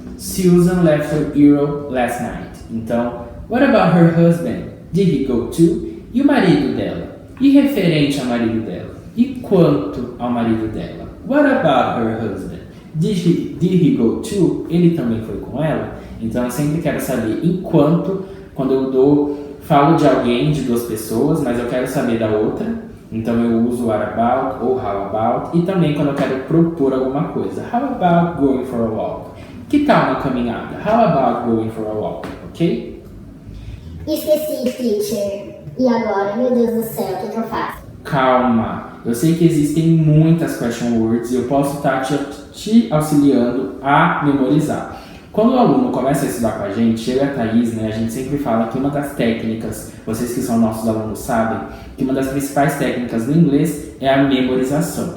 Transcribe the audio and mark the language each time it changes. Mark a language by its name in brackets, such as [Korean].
[English] Susan left her hero last night. Então, what about her husband? Did he go too? [Portuguese] E o marido dela? E referente ao marido dela? E quanto ao marido dela? [English] What about her husband? Did he go too? [Portuguese] Ele também foi com ela? Então eu sempre quero saber enquanto, quando eu falo de alguém, de 2 pessoas, mas eu quero saber da outra. Então eu uso what about ou how about. E também quando eu quero propor alguma coisa. [English] How about going for a walk? [Portuguese] Que tal uma caminhada? [English] How about going for a walk? Ok? [Portuguese] Esqueci, teacher. E agora? Meu Deus do céu, o que eu faço? Calma. Eu sei que existem muitas question words e eu posso estar te auxiliando a memorizar. Quando o aluno começa a estudar com a gente, eu e a Thaís, né, a gente sempre fala que uma das técnicas, vocês que são nossos alunos sabem, que uma das principais técnicas do inglês é a memorização.